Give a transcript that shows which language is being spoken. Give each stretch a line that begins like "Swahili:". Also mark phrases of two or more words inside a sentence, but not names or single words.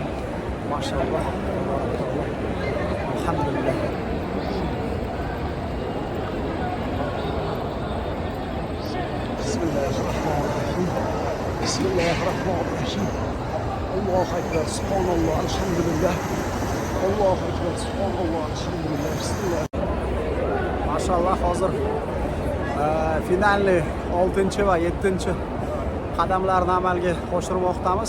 Arabic: Mashalloh. Alhamdulillah. Bismillahirrahmanirrahim. Bismillahirrahmanirrahim. الله أكبر. سبحان الله. الحمد لله. الله أكبر. سبحان الله. الحمد لله. بسم الله.
Uzbek: Maşallah hozir finalli 6 va 7 qadamlarni amalga oshirmoqdamiz.